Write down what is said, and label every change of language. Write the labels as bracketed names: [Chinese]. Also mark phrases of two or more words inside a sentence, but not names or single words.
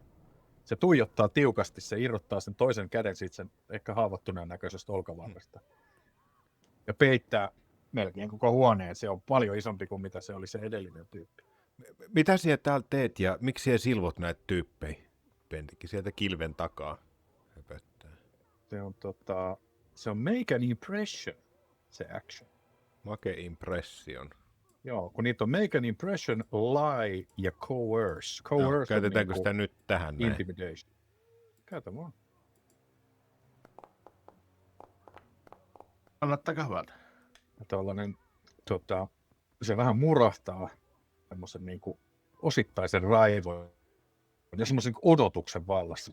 [Finnish] Se tuijottaa tiukasti, se irrottaa sen toisen käden siitä sen ehkä haavoittuneen näköisestä olkavarresta. Ja peittää melkein koko huoneen. Se on paljon isompi kuin mitä se oli se edellinen tyyppi. Mitä siellä täällä teet ja miksi siellä silvot näitä tyyppejä? Pentikki sieltä kilven takaa höpöttää. Se on [English] make an impression, [Finnish] se action. [English] Make impression. [Finnish] Joo, kun niitä on [English] make an impression, [Finnish] lie ja coerce. Coerce Käytetäänkö on sitä nyt tähän näin? intimidation. Käytä vaan. Kannattakaa hyvältä. Ja tällainen, se vähän murahtaa semmoisen niin kuin osittaisen raivon ja semmoisen odotuksen vallassa.